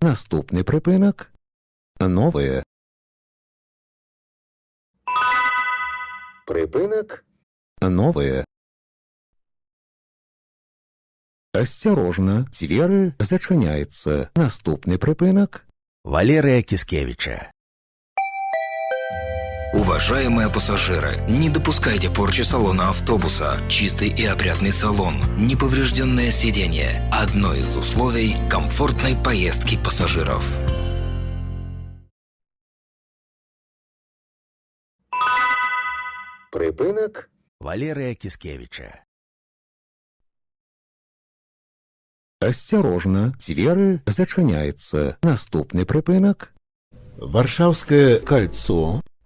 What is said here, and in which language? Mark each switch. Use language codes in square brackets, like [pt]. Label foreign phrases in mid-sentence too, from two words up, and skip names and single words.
[be] Наступны прыпынак. Новыя. Прыпынак. Новыя. Асцярожна, дзверы зачыняецца. Наступны прыпынак. Валерия Кискевича. [ru] Уважаемые пассажиры, не допускайте порчи салона автобуса. Чистый и опрятный салон, неповрежденное сиденье – одно из условий комфортной поездки пассажиров. [be] Прыпынак. Валерия Кискевича. Асцярожна, дзверы зачыняецца. Наступны прыпынак. Варшаўскае кольцо.